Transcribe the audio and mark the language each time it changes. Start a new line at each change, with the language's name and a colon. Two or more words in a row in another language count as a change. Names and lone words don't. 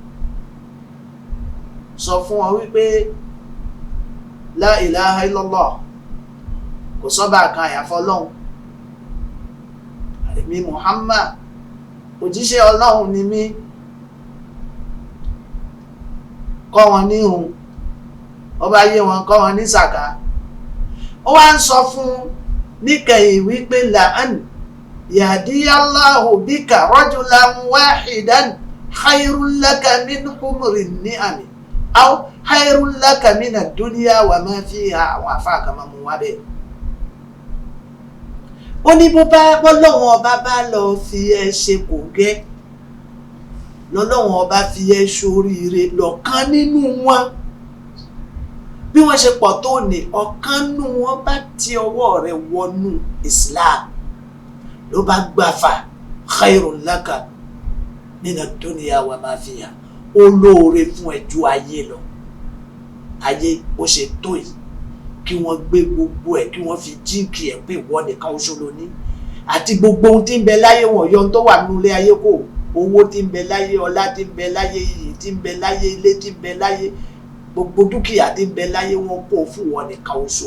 Yoruba: sọ fún wọn wípé
Arabic: لا إله إلا الله
Yoruba: kò sọ́ba kan àyàfi Ọlọ́hun, èmi Muhammad òjíṣẹ́ Ọlọ́hun ni mí, kọ́ wọn ní ìrun, ó bá yé wọn kọ́ wọn ní sàká. Ó wá ń sọ fún níkẹyìn wípé
Arabic: لأن يهدي الله بك رجلا واحدا خير لك من حمر النعم أو خير لك من الدنيا وما فيها.
Yoruba: Àwọn àfáà kan máa mú wá bẹ́ẹ̀. Ó ní bó bá Ọlọ́hun ọba bá lọ fi ẹ ṣe kòńgẹ́, lọ́lọ́hun ọba fi ẹ ṣoríire lọ́kàn nínú wọn, bí wọ́n ṣe pọ̀ tó ní ọ̀kan nínú wọn bá ti ọwọ́ rẹ̀ wọnú Islam ló bá gbàfà
Arabic: خير لك من الدنيا وما فيها,
Yoruba: olóore fún ẹ ju ayé lọ. Ayé ó ṣe tó yìí kí wọ́n gbé gbogbo ẹ̀ kí wọ́n fi jíǹkì ẹ̀ pé ìwọ nìkan oṣù lóní, àti gbogbo ohun tí ń bẹ láyé wọn yọ ohun tó wà nínú ilé ayé kò, owó tí ń bẹ láyé, ọlá tí ń bẹ láyé, iyì tí ń bẹ láyé, ilé tí ń bẹ láyé, gbogbo dúkìá tí ń bẹ láyé wọn kó fún wọn nìkan oṣù.